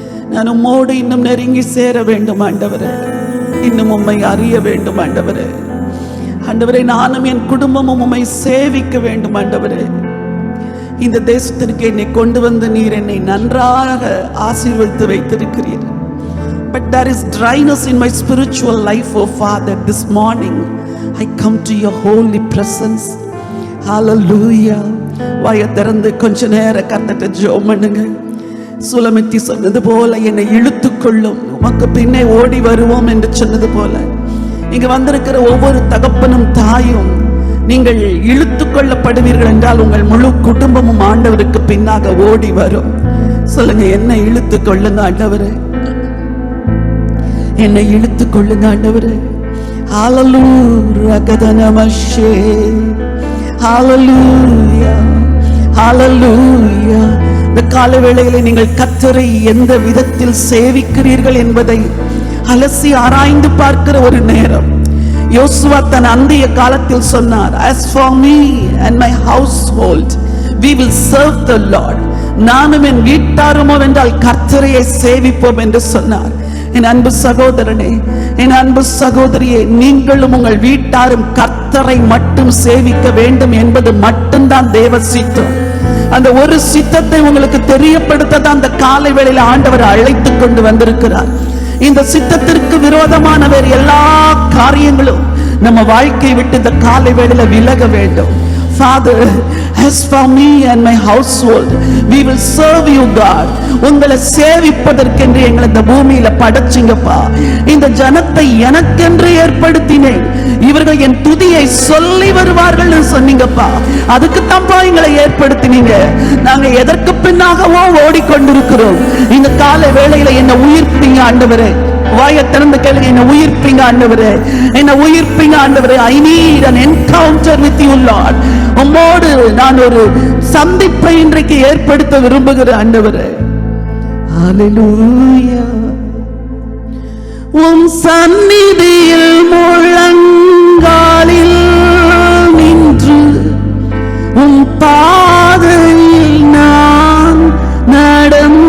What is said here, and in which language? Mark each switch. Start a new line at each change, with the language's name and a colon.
Tamil: நான் உம்மோடு இன்னும் நெருங்கி சேர வேண்டும் ஆண்டவரே. இன்னும் உம்மை அறிய வேண்டும் ஆண்டவரே. ஆண்டவரே, நானும் என் குடும்பமும் உம்மை சேவிக்க வேண்டும் ஆண்டவரே. இந்த தேசத்திற்கு என்னை கொண்டு வந்து நீர் என்னை நன்றாக ஆசீர்வதித்து வைத்திருக்கிறீர்.
English: But there is dryness in my spiritual life, oh Father. This morning I come to your holy presence. Hallelujah.
Tamil: வாயை திறந்து கொஞ்ச நேரம் கர்த்தர்ட்ட ஜெபம் பண்ணுங்க. சுலமித்தி சொன்னது போல என்னை இழுத்துக்கொள்ளும், உமக்கு பின்னே ஓடி வருவோம் என்று சொன்னது போல இங்க வந்திருக்கிற ஒவ்வொரு தகப்பனும் தாயும் நீங்கள் இழுத்து கொள்ளப்படுவீர்கள் என்றால் உங்கள் முழு குடும்பமும் ஆண்டவருக்கு பின்னாக ஓடி வரும். சொல்லுங்க, என்னை இழுத்து கொள்ளுங்க ஆண்டவரே. என்னை இழுத்து கொள்ளுங்க ஆண்டவரே. ஹல்லேலூயா. கதனமஷே. ஹல்லேலூயா. ஹல்லேலூயா. இந்த கால வேளையிலே நீங்கள் கர்த்தரை எந்த விதத்தில் சேவிக்கிறீர்கள் என்பதை அலசி ஆராய்ந்து பார்க்கிற ஒரு நேரம். யோசுவா தன் அந்திய காலத்தில் சொன்னார்,
English: as for me and my household we will serve the Lord.
Tamil: நானும் என் வீட்டாருமோ என்றால் கர்த்தரையை சேவிப்போம் என்று சொன்னார். என் அன்பு சகோதரனே, என் அன்பு சகோதரியே, நீங்களும் உங்கள் வீட்டாரும் கர்த்தரை மட்டும் சேவிக்க வேண்டும் என்பது மட்டும்தான் தேவ சித்தம். அந்த ஒரு சித்தத்தை உங்களுக்கு தெரியப்படுத்த தான் அந்த காலை வேளையில ஆண்டவர் அழைத்து கொண்டு வந்திருக்கிறார். இந்த சித்தத்திற்கு விரோதமான வேறு எல்லா காரியங்களும் நம்ம வாழ்க்கையை விட்டு இந்த காலை வேளையில விலக வேண்டும்.
English: Father, as for me and my household we will serve you God.
Tamil: உங்களை சேவிப்பதற்கென்று எங்களை இந்த பூமியில படைச்சிங்கப்பா. இந்த ஜனத்தை எனக்கென்று ஏற்படுத்தினேன், இவர்கள் என் துதியை சொல்லி வருவார்கள் சொன்னீங்கப்பா. அதுக்கு தான்ப்பா எங்களை ஏற்படுத்தினீங்க. நாங்க எதற்கு பின்னாகவோ ஓடிக்கொண்டிருக்கிறோம். இந்த காலை வேளையில என்னை உயிர்ப்பீங்க ஆண்டவரே. வாயை திறந்து கேளுங்க, என்ன உயிர்ப்பீங்க ஆண்டவரே. என்ன உயிர்ப்பீங்க ஆண்டவரே.
English: I need an encounter with you Lord.
Tamil: உம்மோடு நான் ஒரு சந்திப்பை இன்றைக்கு ஏற்படுத்த விரும்புகிறேன் ஆண்டவரே. ஹல்லேலூயா. உம் சந்நிதியில் முழங்காலில் நின்று உம் பாதையில் நான் நடந்திட்டால்,